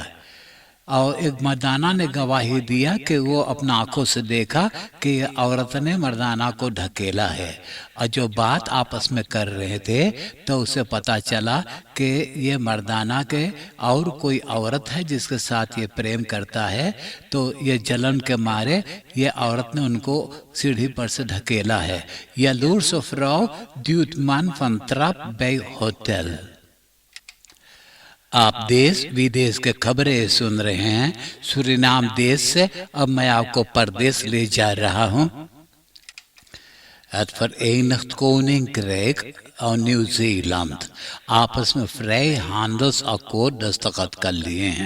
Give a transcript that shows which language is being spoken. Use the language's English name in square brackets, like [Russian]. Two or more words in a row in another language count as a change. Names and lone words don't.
[Caribbean Hindustani] और एक मर्दाना ने गवाही दिया कि वो अपना आंखों से देखा कि औरत ने मर्दाना को ढकेला है। और जो बात आपस में कर रहे थे तो उसे पता चला कि ये मर्दाना के और कोई औरत है जिसके साथ ये प्रेम करता है। तो ये जलन के मारे ये औरत ने उनको सीढ़ी पर से ढकेला है। [Dutch] Jaloers of vrouw duwt man van trap bij hotel। [Caribbean Hindustani] आप देश विदेश के खबरें सुन रहे हैं सूरीनाम देश से। अब मैं आपको परदेश ले जा रहा हूं। Het Verenigd Koninkrijk और न्यूजीलैंड आपस में फ्री handelsakkoord दस्तखत कर लिए हैं।